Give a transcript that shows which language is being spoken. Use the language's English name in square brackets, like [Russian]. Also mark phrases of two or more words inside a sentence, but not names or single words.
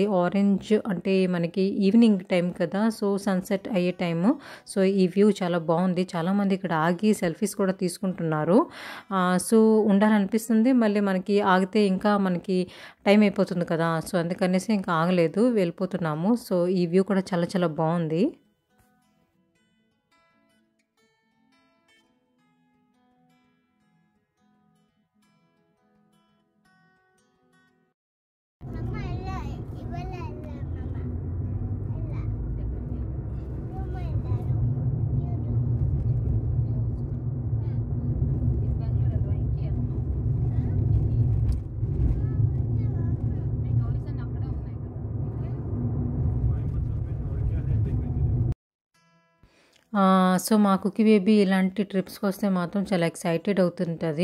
[Telugu] ఆరెంజ్ అంటే మనకి [English] evening time [Telugu] కదా! సో, సన్‌సెట్ అయ్యే టైము. సో, ఈ వ్యూ చాలా బావుంది. చాలామంది ఇక్కడ ఆగి సెల్ఫీస్ కూడా తీసుకుంటున్నారు. సో, ఉండాలనిపిస్తుంది. మళ్ళీ మనకి ఆగితే ఇంకా మనకి టైం అయిపోతుంది కదా! సో, అందుకనేసి ఇంకా ఆగలేదు. వెళ్ళిపోతున్నాము. సో, ఈ వ్యూ కూడా చాలా బావుంది. Mamma ಎಲ್ಲ ಇವೆಲ್ಲ ಎಲ್ಲ mamma ಎಲ್ಲ ರೂಮ ಎಲ್ಲ ಇವರು సో, మా కుక్కీ బేబీ ఇలాంటి ట్రిప్స్‌కొస్తే మాత్రం చాలా ఎక్సైటెడ్ అవుతుంటది.